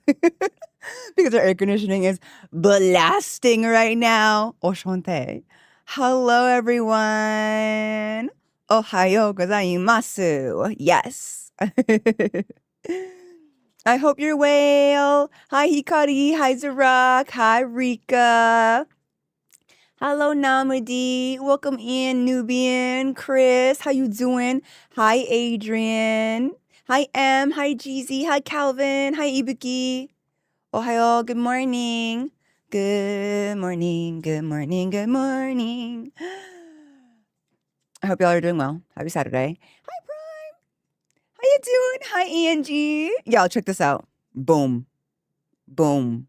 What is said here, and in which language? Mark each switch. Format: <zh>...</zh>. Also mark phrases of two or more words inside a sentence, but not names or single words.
<en>Because our air conditioning is blasting right now. Oshonte. Hello, everyone.</en> <ja>おはようございます. Yes.</ja> <en>I hope you're well. Hi, Hikari. Hi, Zarak. Hi, Rika. Hello, Namadi. Welcome in, Nubian. Chris, how you doing? Hi, Adrian. Hi, M. Hi, Jeezy. Hi, Calvin. Hi, Ibuki. Ohayo, good morning. Good morning, good morning, good morning. I hope y'all are doing well. Happy Saturday. Hi, Prime. How you doing? Hi, Angie. Y'all, check this out. Boom. Boom.</en>